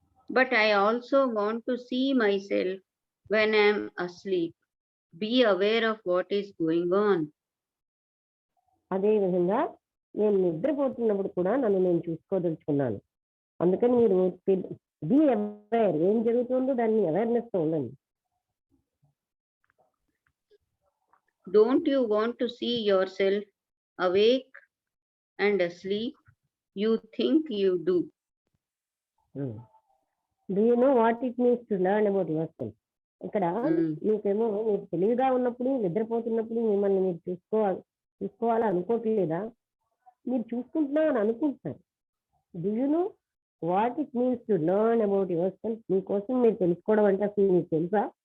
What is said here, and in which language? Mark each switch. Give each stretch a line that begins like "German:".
English: But I also want to see myself when I am asleep. Be aware of what is going on.
Telugu: అదే విధంగా నేను నిద్రపోతున్నప్పుడు కూడా నన్ను నేను చూసుకోదలుచుకున్నాను. అందుకని మీరు బీ అవేర్, ఏం జరుగుతుందో దాన్ని అవేర్నెస్ తో ఉండండి.
English: Don't you want to see yourself awake and asleep? You think you do. Do you know what it means to learn about yourself?
Telugu: ఇక్కడ మీకేమో మీరు తెలివిగా ఉన్నప్పుడు, నిద్రపోతున్నప్పుడు మిమ్మల్ని మీరు చూసుకోవాలా అనుకోవట్లేదా? మీరు చూసుకుంటున్నావు అని అనుకుంటున్నారు.
English: Do you know what it means to learn about yourself?
Telugu: మీకోసం మీరు తెలుసుకోవడం అంటే అసలు మీకు తెలుసా?